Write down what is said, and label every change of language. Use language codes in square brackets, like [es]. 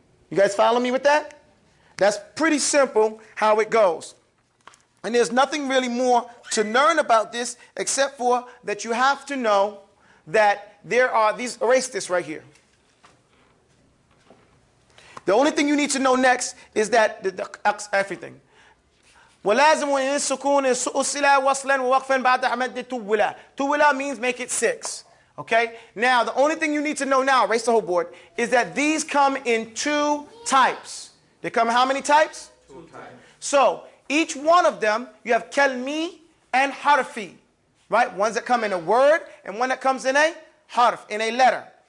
[en] You guys follow me with that? That's pretty simple how it goes. And there's nothing really more to learn about this except for that you have to know that there are these, erase this right here. The only thing you need to know next is that everything. [ar] ولازم وإن السكون أصلا وصلا ووقفا بعد مد طولا. [en] طولا means make it 6. Okay? Now, the only thing you need to know now, erase the whole board, is that these come in 2 types. They come in how many types? 2 types. So, each one of them, you have kalmi and harfi. Right? Ones that come in a word and one that comes in a harf, in a letter.